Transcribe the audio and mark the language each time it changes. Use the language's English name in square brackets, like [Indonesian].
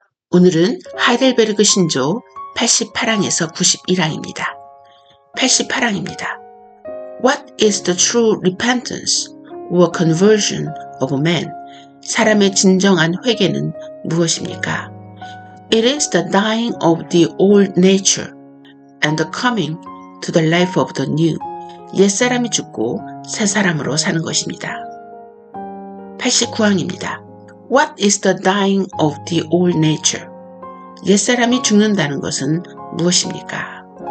[Korean] 오늘은 하이델베르그 신조 88항에서 91항입니다. 88항입니다. [English] What is the true repentance or conversion of a man? [Korean] 사람의 진정한 회개는 무엇입니까? [English] It is the dying of the old nature and the coming to the life of the new. [Korean] 옛사람이 죽고 새사람으로 사는 것입니다. 89항입니다. [English] What is the dying of the old nature? [Korean] 옛사람이 죽는다는 것은 무엇입니까?